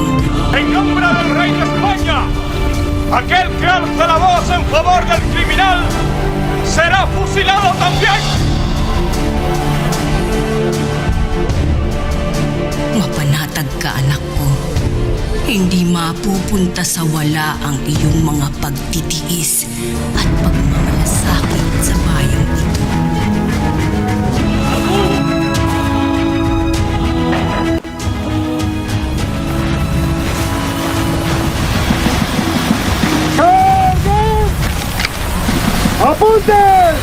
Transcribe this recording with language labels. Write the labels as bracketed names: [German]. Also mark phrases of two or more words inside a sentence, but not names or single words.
[Spanish] En nombre del Rey de España, aquel que alza la voz en favor del criminal será fusilado también. [Filipino] mapanatag ka, anak ko. Hindi mapupunta sa wala ang iyong mga pagtitiis at pagmamalasakit sa bayang ito. [Spanish] ¡Apunten!